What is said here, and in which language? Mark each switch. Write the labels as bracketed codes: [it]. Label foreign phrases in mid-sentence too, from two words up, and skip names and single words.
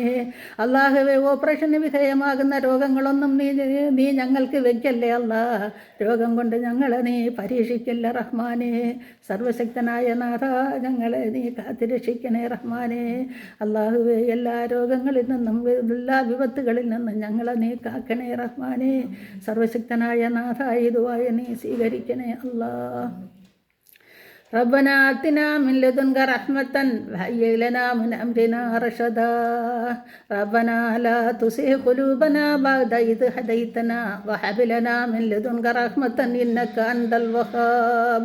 [ml] അള്ളാഹുവേ, ഓപ്പറേഷന് വിധേയമാകുന്ന രോഗങ്ങളൊന്നും നീ ഞങ്ങൾക്ക് വെക്കല്ലേ രോഗം കൊണ്ട് ഞങ്ങളെ നീ പരീക്ഷിക്കല്ല റഹ്മാനെ. സർവശക്തനായ നാഥ, ഞങ്ങളെ നീ കാത്തുരക്ഷിക്കണേ റഹ്മാനെ. അള്ളാഹുവേ, എല്ലാ രോഗങ്ങളിൽ നിന്നും എല്ലാ വിപത്തുകളിൽ നിന്ന് ഞങ്ങളെ നീ കാക്കണേ റഹ്മാനെ. സർവശക്തനായ നാഥ, ഈ ദുആ നീ സ്വീകരിക്കണേ [ar] ربنا آتنا من لدنك رحمة وهيئ لنا من أمرنا رشدا ربنا لا تزغ قلوبنا بعد إذ هديتنا وهب لنا من لدنك رحمة إنك أنت الوهاب